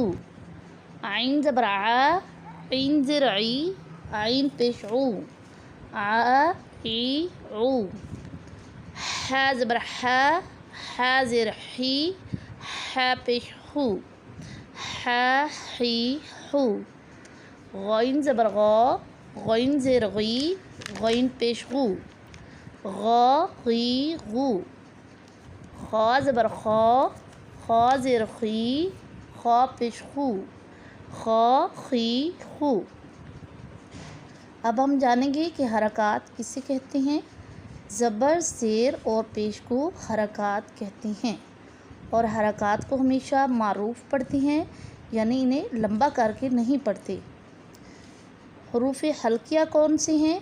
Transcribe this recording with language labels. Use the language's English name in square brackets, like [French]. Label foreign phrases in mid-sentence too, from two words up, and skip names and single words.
[Urdu] عین زبر آ، عین زیر عی، عین پیش عو، آ ای عو۔ ہا زبر ہا، ہا زیر ہی، ہا پیش ہو، ہا ہی ہو۔ غین زبر غا، غین زیر غی، غین پیش غو، غا غی غو۔ خا زبر خا، خا زیر خی، خا پیش خو، خا خی خو۔ اب ہم جانیں گے کہ حرکات کسے کہتے ہیں۔ زبر، زیر اور پیش کو حرکات کہتے ہیں، اور حرکات کو ہمیشہ معروف پڑھتے ہیں، یعنی انہیں لمبا کر کے نہیں پڑھتے۔ حروف حلقیہ کون سے ہیں؟